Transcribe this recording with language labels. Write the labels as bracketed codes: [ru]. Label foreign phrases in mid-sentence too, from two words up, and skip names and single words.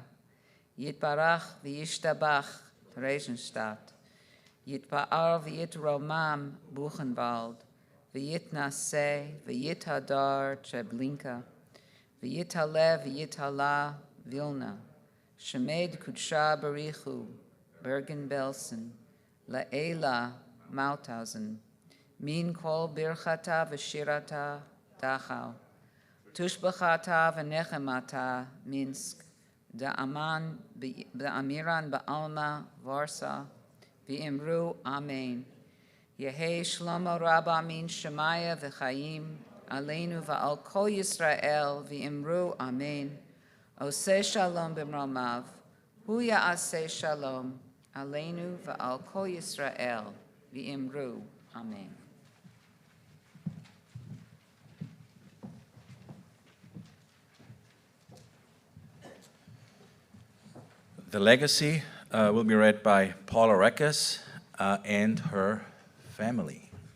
[arc] יתברך וישתבח Theresienstadt. יתפאר ויתרומם Buchenwald. ויתנשא ויתהדר Treblinka. ויתעלה ויתהלל Vilna. שמה דקודשא בריך הוא Bergen-Belsen. לעלא Mauthausen. מן כל ברכתא ושירתא Dachau. תשבחתא ונחמתא Minsk, דאמירן בעלמא Varsa, ואמרו אמן. יהא שלמא רבא מן שמיא וחיים עלינו ועל כל ישראל ואמרו אמן. [he] עשה שלום במרומיו הוא יעשה שלום עלינו ועל כל ישראל ואמרו אמן. [en] The legacy will be read by Paula Reckes and her family.